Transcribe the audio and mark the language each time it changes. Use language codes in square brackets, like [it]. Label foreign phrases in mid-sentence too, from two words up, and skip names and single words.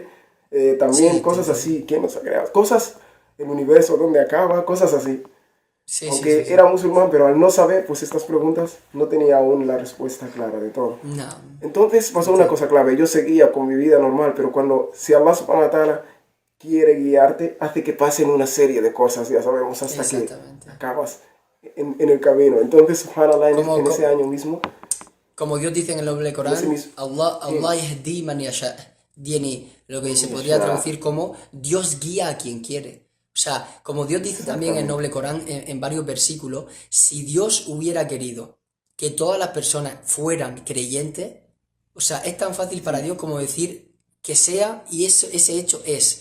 [es] También Sí, te cosas entiendo. así, ¿quién nos ha creado? Cosas, el universo, ¿dónde acaba? Cosas así. Sí, sí, sí, Aunque sí. era musulmán, pero al no saber, pues estas preguntas, no tenía aún la respuesta clara de todo. No, Entonces te pasó una entiendo. cosa clave, yo seguía con mi vida normal, pero cuando, si Allah [ar] سبحانه وتعالى [es] quiere guiarte, hace que pasen una serie de cosas, ya sabemos, hasta que Exactamente. acabas en el camino. Entonces, subhanallah, Como, en ese co- año mismo, Como Dios dice en el noble en ese Corán, mismo, Allah sí, [ar] يهدي من يشاء. [es] Dieni, lo que [ar] man [es] se podría [ar] yasha, [es] traducir como Dios guía a quien quiere. O sea, como Dios dice también en el Noble Corán, en varios versículos, si Dios hubiera querido que todas las personas fueran creyentes, o sea, es tan fácil para Dios como decir que sea, y ese hecho es.